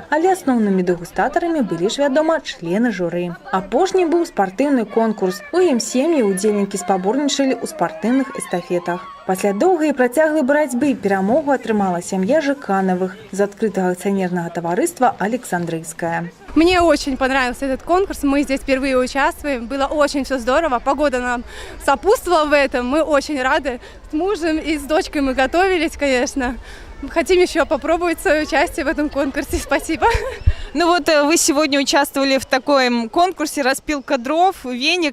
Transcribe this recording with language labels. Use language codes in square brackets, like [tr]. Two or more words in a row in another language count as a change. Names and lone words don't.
[be] Але асноўнымі дэгустатарамі былі ж, вядома, члены журы. Апошні быў спартыўны конкурс. У ім сем'і удзельнікі спаборнічалі ў спартыўных эстафетах. Пасля доўгай і працяглай барацьбы перамогу атрымала сям'я Жыканавых з адкрытага акцыянернага таварыства «Александрийская». [ru] Мне очень понравился этот конкурс, мы здесь впервые участвуем, было очень все здорово, погода нам сопутствовала в этом, мы очень рады. С мужем и с дочкой мы готовились, конечно. Хотим еще попробовать свое участие в этом конкурсе. Спасибо. Ну вот вы сегодня участвовали в таком конкурсе «Распилка дров», веник.